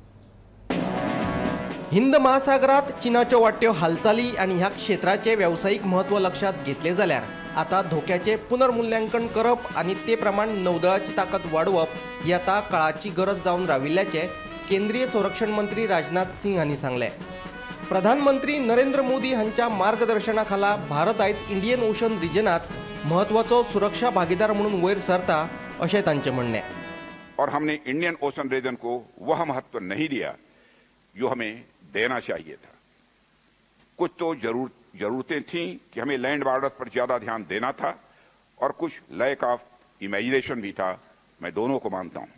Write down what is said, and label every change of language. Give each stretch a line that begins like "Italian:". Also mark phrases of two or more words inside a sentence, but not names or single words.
Konkani: हिंद महासागरात चीनाच्यो वाडट्यो हालचाली आणि ह्या क्षेत्राचे व्यावसायिक महत्व लक्षात घेतले जाल्यार आता धोक्याचे पुनर्मूल्यांकन करप आणि ते प्रमाण नौदळाची ताकद वाढवप ही आता काळाची गरज जावन राविल्ल्याचे केंद्रीय संरक्षण मंत्री राजनाथ सिंग हांणी सांगले। प्रधानमंत्री नरेंद्र मोदी हांच्या मार्गदर्शनाखाला भारत आयज इंडियन ओशन रिजनात महत्वाचो सुरक्षा भागीदार म्हणून वयर सरता अशें तांचें म्हणणें।
Hindi: और हमने इंडियन ओशन रीजन को वह महत्व नहीं दिया जो हमें देना चाहिए था। कुछ तो जरूरतें थीं कि हमें
English: land borders
Hindi: पर ज्यादा ध्यान देना था और कुछ
English: lack of imagination
Hindi: भी था, मैं दोनों को मानता हूं।